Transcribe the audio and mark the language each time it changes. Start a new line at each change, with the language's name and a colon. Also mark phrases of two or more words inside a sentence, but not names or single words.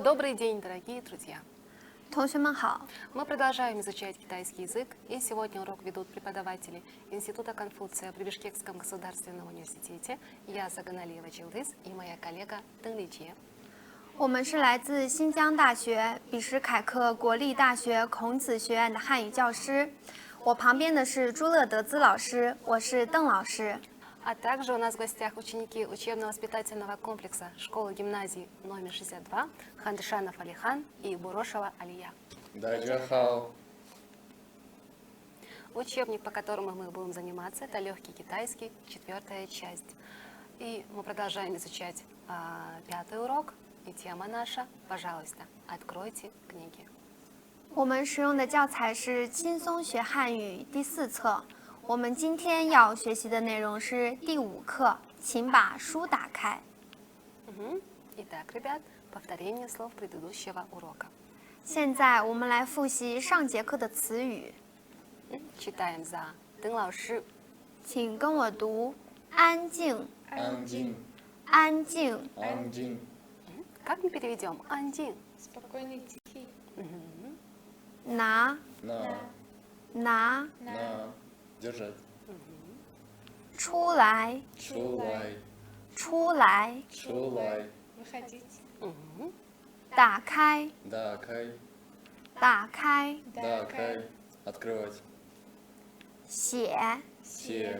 Russian: Добрый день, дорогие друзья!
Chinese: 同学们好，
Russian: Мы продолжаем изучать китайский язык, и сегодня урок ведут преподаватели Института Конфуция при Бишкекском государственном университете. Я Саганалиева Чилдыс и моя коллега Дэн Личе.
Chinese: 我们是来自新疆大学比什凯克国立大学孔子学院的汉语教师。我旁边的是朱乐德兹老师，我是邓老师。
Russian: А также у нас в гостях ученики учебно-воспитательного комплекса школы-гимназии номер 62 Хандышанов Алихан и Бурошева Алия.
Chinese: 大家好，
Russian: Учебник, по которому мы будем заниматься, это легкий китайский, 4-я часть. И мы продолжаем изучать 5-й урок. И тема наша, пожалуйста, откройте книги.
Chinese: 我们使用的教材是《轻松学汉语》第4册。我们今天要学习的内容是第5课，请把书打开。
Russian: Итак, ребят, повторение слов предыдущего урока. 现在我们来复习上节课的词语， Читаем за Дэн 老师.
Chinese: 请跟我读：安静，安静，安静，安静，
Russian: Как мы переведем? Андин. Спокойный, тихий.
Chinese: 拿， на, 拿，
Russian: на, держать,
Chinese: 出来，出来，出来，出来，
Russian: Выходить.
Chinese: 打开，打开，打开，打开，открывать, 写，写，